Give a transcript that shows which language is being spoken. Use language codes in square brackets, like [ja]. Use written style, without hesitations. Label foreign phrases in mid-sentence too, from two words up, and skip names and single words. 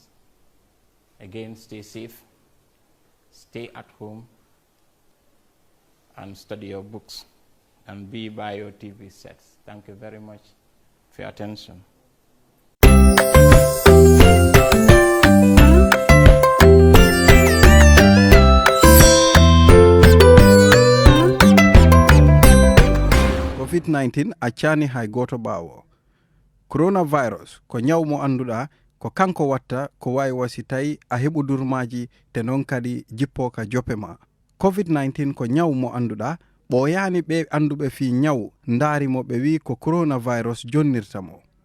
[en] Again, stay safe, stay at home, and study your books, and be by your TV sets. Thank you very much for your attention. [ff] COVID-19 accani hay goto bawo. Coronavirus ko nyaw mo anduda ko kanko watta ko wawi wasi tawi a heɓu durmaji te non kadi jippo ka jope ma. COVID-19 ko nyaw mo anduda ɓoyani ɓe anduɓe fi nyaw ndaari mo ɓe wi ko coronavirus jonnirta mo.